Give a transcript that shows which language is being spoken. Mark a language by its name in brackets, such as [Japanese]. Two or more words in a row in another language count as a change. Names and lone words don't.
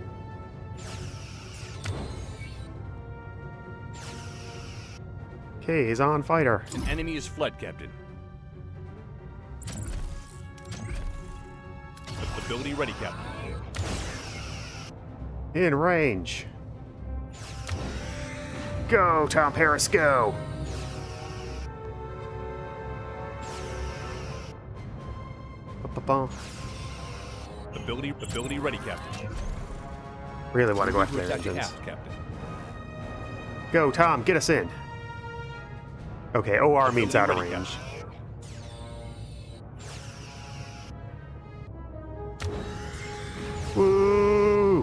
[English] Okay, he's on fighter. An enemy is fled, Captain. Ability ready, Captain. In range. Go, Tom Paris, go. Ba-ba-bum. Ability ready, Captain. Really want to go Moving after their attack engines. aft, Captain. Go, Tom, get us in. Okay, OR means out of Ability ready, range. Woo!